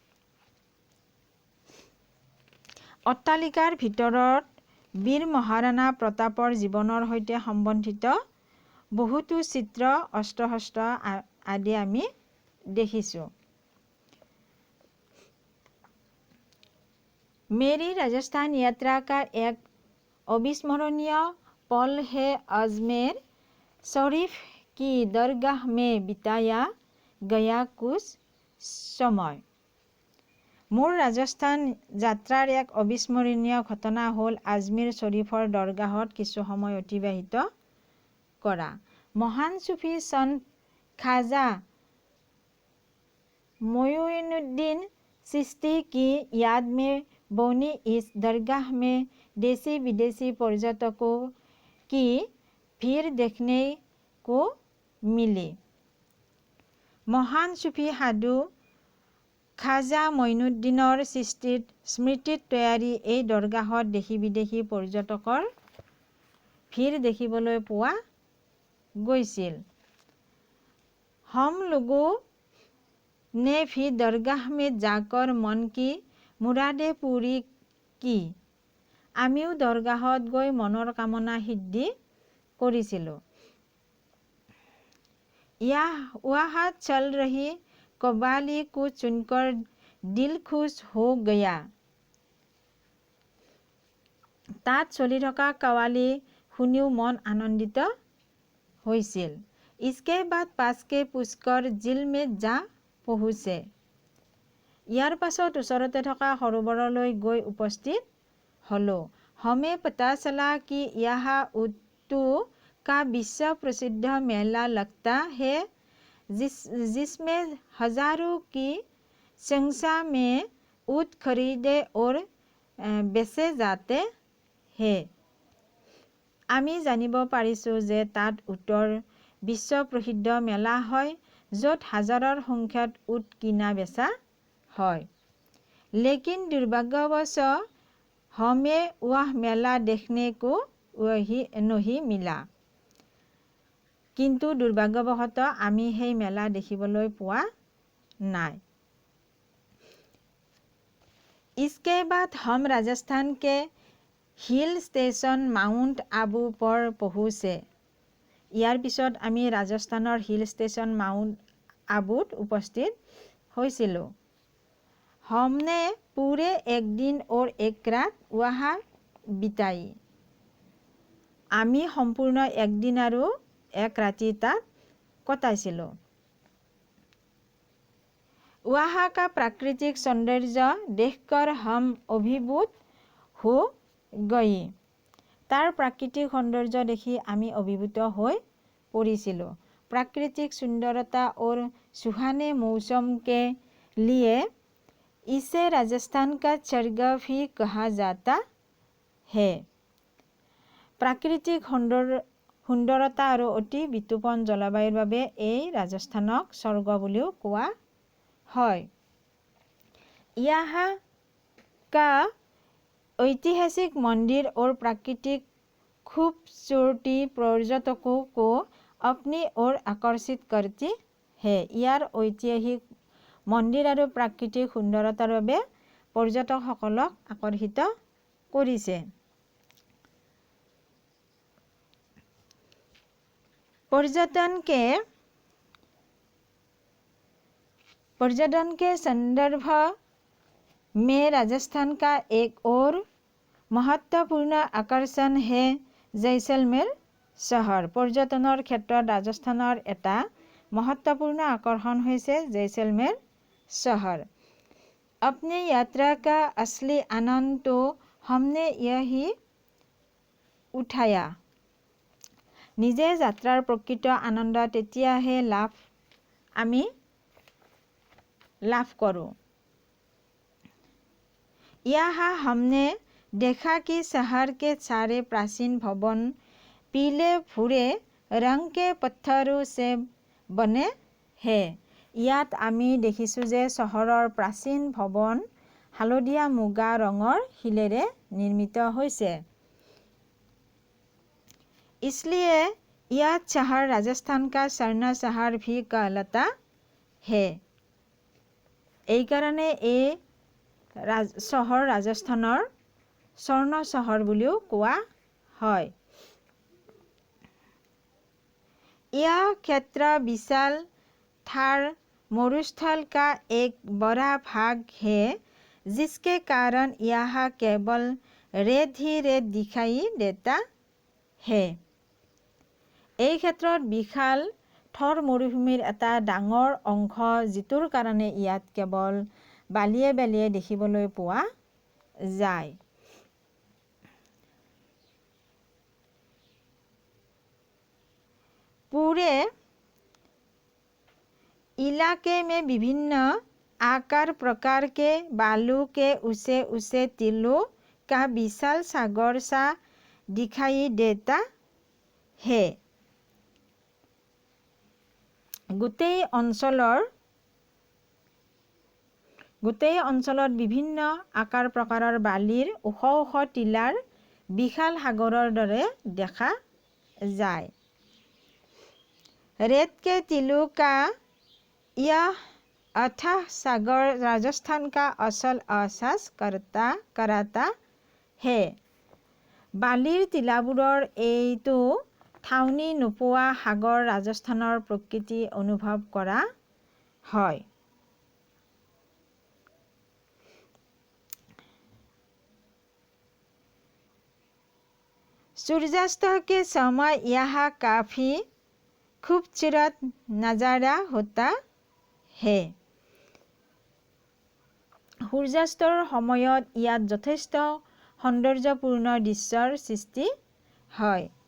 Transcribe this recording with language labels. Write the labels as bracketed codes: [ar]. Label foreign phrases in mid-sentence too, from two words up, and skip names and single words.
[as] অট্টালিকাৰ ভিতৰত বীৰ মহাৰাণা প্ৰতাপৰ জীৱনৰ সৈতে সম্বন্ধিত বহুতো চিত্ৰ, অস্ত্ৰ শস্ত্ৰ আদি আমি দেখিছোঁ। [hi] मेरी राजस्थान यात्रा का एक अविस्मरणीय पल है अजमेर शरीफ की दरगाह में बिताया गया कुछ समय। [as] মোৰ ৰাজস্থান যাত্ৰাৰ এক অবিস্মৰণীয় ঘটনা হ'ল আজমেৰ শৰীফৰ দৰগাহত কিছু সময় অতিবাহিত কৰা। [hi] महान सूफी संत ख्वाजा मोइनुद्दीन चिश्ती की याद में बनी इस दरगाह में देशी विदेशी पर्यटकों की भीड़ देखने को मिली। [as] মহান সুফি সাধু খাজা মঈনুদ্দিনৰ চিস্তিৰ স্মৃতিত তৈয়াৰী এই দৰগাহত দেশী বিদেশী পৰ্যটকৰ ভিৰ দেখিবলৈ পোৱা গৈছিল। [hi] हम लोगों ने भी दरगाह में जाकर मन की मुरादे पूरी की। [as] আমিও দৰগাহত গৈ मনৰ কামনা সিদ্ধি কৰিছিলোঁ। [hi] वहाँ चल रही कव्वाली को सुनकर दिल खुश हो गया। [as] তাত চলি থকা কাৱালী শুনিও মন আনন্দিত হৈছিল। [hi] इसके बाद पास के पुष्कर झील में जा पहुँचे। [as] ইয়াৰ পাছত ওচৰতে থকা সৰোবৰলৈ গৈ উপস্থিত হলো। [hi] हमें पता चला कि यहाँ उर्दू का विश्व प्रसिद्ध मेला लगता है जिसमें हजारों की संख्या में ऊँट खरीदे और बेचे जाते हैं। [as] আমি জানিব পাৰিছোঁ যে তাত উটৰ বিশ্ব প্ৰসিদ্ধ মেলা হয় য'ত হাজাৰৰ সংখ্যাত উট কিনা বেচা হয়। [hi] लेकिन दुर्भाग्यवश हमें वह मेला देखने को नहीं मिला। [as] কিন্তু দুৰ্ভাগ্যবশতঃ আমি সেই মেলা দেখিবলৈ পোৱা নাই। [hi] इसके बाद हम राजस्थान के हिल स्टेशन माउंट आबू पर पहुँचे। [as] ইয়াৰ পিছত আমি ৰাজস্থানৰ হিল ষ্টেচন মাউণ্ট আবুত উপস্থিত হৈছিলোঁ। [hi] हमने पूरे एक दिन और एक रात वहाँ बिताई। [as] আমি সম্পূৰ্ণ একদিন আৰু এক ৰাতি তাত কটাইছিলোঁ। [hi] वहाँ का प्राकृतिक सौंदर्य देखकर हम अभिभूत हो गई। [as] তাৰ প্ৰাকৃতিক সৌন্দৰ্য দেখি আমি অভিভূত হৈ পৰিছিলোঁ। [hi] प्राकृतिक सुंदरता और सुहाने मौसम के लिए इसे राजस्थान का स्वर्ग भी कहा जाता है। [as] প্ৰাকৃতিক সুন্দৰতা আৰু অতি বিতোপন জলবায়ুৰ বাবে এই ৰাজস্থানক স্বৰ্গ বুলিও কোৱা হয়। [hi] यहाँ का ऐतिहासिक मंदिर और प्राकृतिक खूबसूरती पर्यटकों को अपनी ओर आकर्षित करती है। [as] ইয়াৰ ঐতিহাসিক মন্দিৰ আৰু প্ৰাকৃতিক সুন্দৰতাৰ বাবে পৰ্যটকসকলক আকৰ্ষিত কৰিছে। [hi] पर्यटन के संदर्भ में राजस्थान का एक और महत्वपूर्ण आकर्षण है जैसलमेर চহৰ। [as] পৰ্যটনৰ ক্ষেত্ৰত ৰাজস্থানৰ এটা মহত্বপূৰ্ণ আকৰ্ষণ হৈছে জৈচলমেৰ চহৰ। [hi] अपनी यात्रा का असली आनंद तो हमने यही उठाया। [as] নিজে যাত্ৰাৰ প্ৰকৃত আনন্দ তেতিয়াহে আমি লাভ কৰোঁ। [hi] यहाँ हमने देखा कि शहर के सारे प्राचीन भवन पीले भूरे रंग के पत्थरों से बने हैं। [as] ইয়াত আমি দেখিছোঁ যে চহৰৰ প্ৰাচীন ভৱন হালধীয়া মুগা ৰঙৰ শিলেৰে নিৰ্মিত হৈছে। [hi] इसलिए यह शहर राजस्थान का स्वर्ण शहर भी कहलाता है। [as] এই কাৰণে এই চহৰ ৰাজস্থানৰ স্বৰ্ণ চহৰ বুলিও কোৱা হয়। [hi] यह क्षेत्र विशाल थार मरुस्थल का एक बड़ा भाग है जिसके कारण यहाँ केवल रेत ही रेत दिखाई देता है। [as] এই ক্ষেত্ৰত বিশাল থৰ মৰুভূমিৰ এটা ডাঙৰ অংশ যিটোৰ কাৰণে ইয়াত কেৱল বালিয়ে বালিয়ে দেখিবলৈ পোৱা যায়। [hi] पूरे इलाके में विभिन्न आकार प्रकार के बालू के ऊंचे ऊंचे टीलों का विशाल सागर सा दिखाई देता है। [as] গোটেই অঞ্চলত বিভিন্ন আকাৰ প্ৰকাৰৰ বালিৰ ওখ ওখ টিলাৰ বিশাল সাগৰৰ দৰে দেখা যায়। [hi] रेत के टीलों का यह अथाह सागर राजस्थान का असल एहसास कराता है। [as] বালিৰ টিলাবোৰৰ এইটো ঠাউনি নোপোৱা সাগৰ ৰাজস্থানৰ প্ৰকৃতি অনুভৱ কৰা হয়। [hi] सूर्यास्त के समय यहाँ काफी खूबसूरत नजारा होता है। [as] সূৰ্যাস্তৰ সময়ত ইয়াত যথেষ্ট সৌন্দৰ্যপূৰ্ণ দৃশ্যৰ সৃষ্টি হয়।